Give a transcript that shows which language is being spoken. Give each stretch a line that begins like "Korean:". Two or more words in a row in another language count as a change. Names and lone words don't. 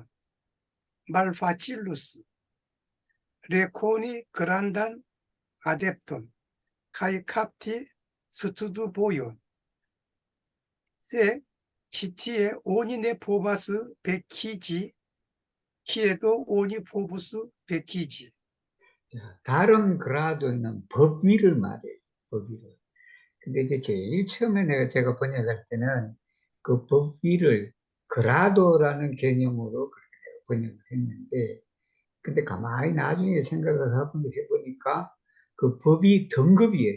Esperanto: Malfacilus rekoni grandan adepton kaj kapti studvojon. Se ĉi tie oni ne povas vekiĝi, kiedo oni povus vekiĝi.
Korean: 자, 다른 그라도는 법위를 말해요. 법위를. 근데 이제 제일 처음에 제가 번역할 때는 그 법위를 그라도라는 개념으로 그렇게 번역을 했는데, 근데 가만히 나중에 생각을 해보니까 그 법이 등급이에요.